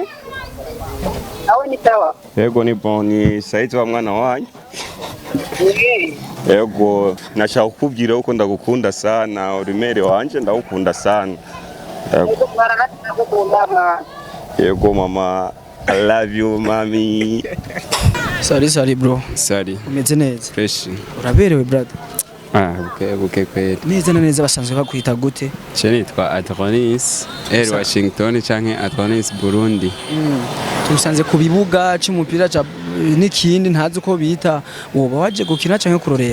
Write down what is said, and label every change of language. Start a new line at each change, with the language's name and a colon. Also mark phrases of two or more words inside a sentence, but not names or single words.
Rundi: Awe ni sawa. Ego ni bon ni Saidi wa mwana wanyu. Ego nashaka kukubwira uko ndagukunda sana, urimere wanje ndagukunda sana. Ego mama,
English: I love you mami. Sorry bro. Sorry.
Rundi: Umeze neza? Fresh. Uraberewe brother. Okay kweli. Neza na neza basanzwe bakwita gute? Cheni twa Adonis, Washington canke Adonis Burundi. Tusanze ku bibuga cy'umupira n'ikindi ntazi uko bita, woba waje gukina canke kurorera?